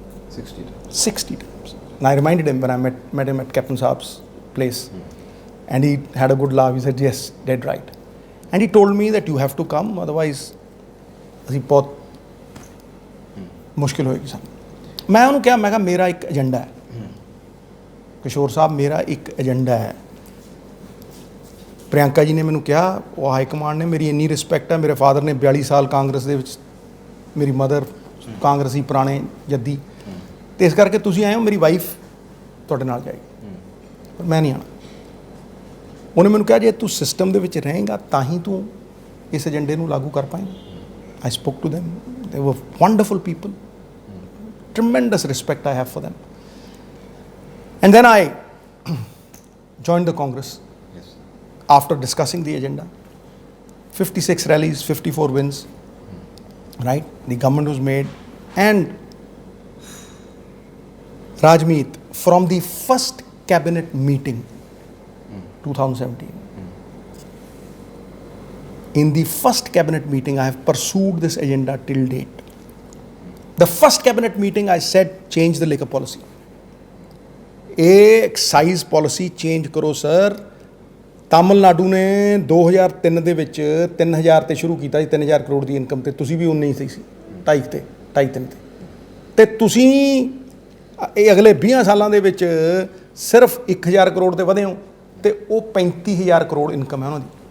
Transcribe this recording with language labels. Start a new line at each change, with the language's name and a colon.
English: 60 times? 60 times. And I reminded him when I met him at Captain Saab's place. And he had a good laugh. He said, yes, dead right. And he told me that you have to come, otherwise,
Hindi: बहुत मुश्किल होएगी साहब. मैं उन्होंने क्या, मैं कहा मेरा एक एजेंडा है. किशोर साहब, मेरा एक एजेंडा है.
Punjabi: ਪ੍ਰਿਅੰਕਾ ਜੀ ਨੇ ਮੈਨੂੰ ਕਿਹਾ, ਉਹ ਹਾਈ ਕਮਾਂਡ ਨੇ ਮੇਰੀ ਇੰਨੀ ਰਿਸਪੈਕਟ ਹੈ. ਮੇਰੇ ਫਾਦਰ ਨੇ 42 ਸਾਲ ਕਾਂਗਰਸ ਦੇ ਵਿੱਚ, ਮੇਰੀ ਮਦਰ ਕਾਂਗਰਸੀ ਪੁਰਾਣੇ ਜੱਦੀ, ਅਤੇ ਇਸ ਕਰਕੇ ਤੁਸੀਂ ਆਏ ਹੋ, ਮੇਰੀ ਵਾਈਫ ਤੁਹਾਡੇ ਨਾਲ ਜਾਏਗੀ, ਪਰ ਮੈਂ ਨਹੀਂ ਆਉਣਾ. ਉਹਨੇ ਮੈਨੂੰ ਕਿਹਾ ਜੇ ਤੂੰ ਸਿਸਟਮ ਦੇ ਵਿੱਚ ਰਹੇਂਗਾ ਤਾਂ ਹੀ ਤੂੰ ਇਸ ਏਜੰਡੇ ਨੂੰ ਲਾਗੂ ਕਰ ਪਾਏਂਗਾ.
English: I spoke to them, they were wonderful people, tremendous respect I have for them. And then I joined the Congress. After discussing the agenda, 56 rallies, 54 wins, right? The government was made, and Rajmeet, from the first cabinet meeting, 2017, in the first cabinet meeting, I have pursued this agenda till date. The first cabinet meeting, I said, change the liquor policy. Excise policy change karo, sir.
Punjabi: Tamil Nadu ਨੇ 2003 ਦੇ ਵਿੱਚ 3000 ਤੇ ਸ਼ੁਰੂ ਕੀਤਾ ਸੀ, 3000 ਕਰੋੜ ਦੀ income, ਤੇ ਤੁਸੀਂ ਵੀ 19 ਸੀ 2.5-3 ਤੇ ਤੁਸੀਂ ਇਹ ਅਗਲੇ 20 ਸਾਲਾਂ ਦੇ ਵਿੱਚ ਸਿਰਫ 1000 ਕਰੋੜ ਤੇ ਵਧੇ ਹੋ, ਤੇ ਉਹ 35000 ਕਰੋੜ ਇਨਕਮ ਹੈ ਉਹਨਾਂ ਦੀ.